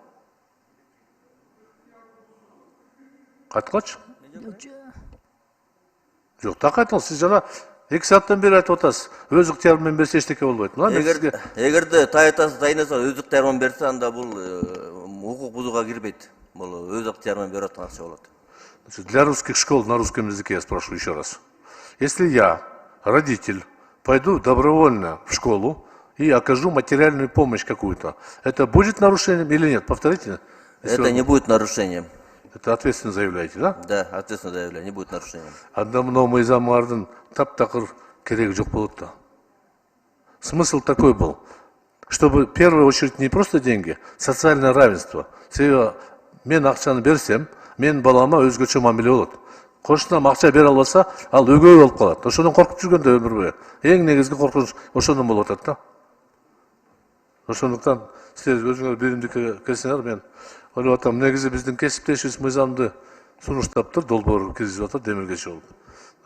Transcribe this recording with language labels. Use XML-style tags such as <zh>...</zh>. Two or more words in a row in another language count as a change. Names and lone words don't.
<ky>Кайткылачы? Жок, так айтыңыз, сиз жана 2 сааттан бери айтып атасыз. Өз ыктыяры менен берсе эчтеке болбойт. Эгерде таятасы дайнаса өз ыктыяры менен берсе, анда бул укук бузууга кирбейт. Бул өз ыктыяры менен берип аткан акча болот.</ky> <ru>Для русских школ на русском языке я спрошу еще раз. Если я, родитель, пойду добровольно в школу и окажу материальную помощь какую-то, это будет нарушением или нет? Повторите. Это не будет нарушением. Это ответственно заявляете, да? Да, ответственно заявляю, не будет нарушением.</ru> <ky>Анда мынау мыйзамдардын таптакыр кереги жок болот да.</ky> <ru>Смысл такой был, чтобы в первую очередь не просто деньги, социальное равенство.</ru> <ky>Себеби мен акчаны берсем, мен балама өзгөчө мамиле болот. Кошунам акча бере албаса, ал өгөй болуп калат. Ошондон коркуп жүргөндө өмүр бою. Эң негизги коркунуч ошондон болуп атат да. Ошондуктан силер өзүңөр биримдикке келсеңер, мен ойлоп атам, негизи биздин кесиптешибиз мыйзамды сунуштаптыр, долбоор киргизип атат, демилгечи болуп.</ky>